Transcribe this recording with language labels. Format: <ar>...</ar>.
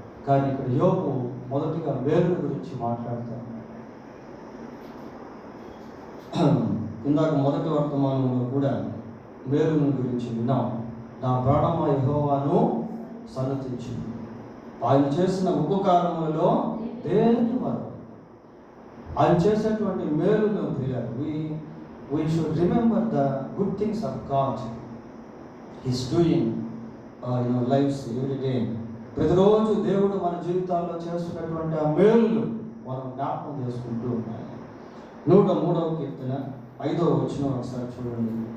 <te>కానీ ఇక్కడ యోబు మొదటిగా మేలు గురించి మాట్లాడుతూ ఉన్నాడు. ఇందాక మొదటి వర్తమానంలో కూడా మేలుని గురించి విన్నాం. నా ప్రాణమా యెహోవాను సన్నతించింది, ఆయన చేసిన ఉపకారములలో దేని వారు ఆయన చేసేటువంటి మేలును ప్రియులారా,</te> <en>we should remember the good things of God. He's doing lives every day.</en> <te>ప్రతిరోజు దేవుడు మన జీవితాల్లో చేస్తున్నటువంటి ఆ మేలులు మనం జ్ఞాపకం చేసుకుంటూ ఉండాలి. 103వ కీర్తన 5వ వచనం ఒకసారి చూడండి.</te>